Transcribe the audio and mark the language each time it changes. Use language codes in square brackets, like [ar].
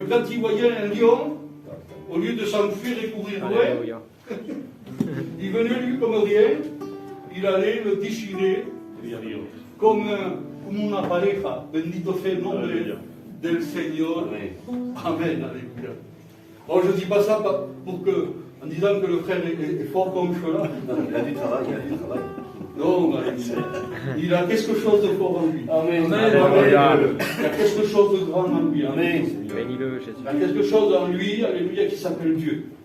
[fr] Quand il voyait un lion, au lieu de s'enfuir et courir loin, il venait lui comme rien, il allait le déchirer comme [es] una pareja. Bendito sea el nombre del Señor. [fr] Amen. Alléluia. Bon, je ne dis pas ça pour que, en disant que le frère est fort comme cela. Il a du travail, Non, il a quelque chose de fort en lui. Amen. Il a quelque chose de grand en lui. Amen. Bénis-le, Jésus. Il y a quelque chose en lui, alléluia, qui s'appelle Dieu.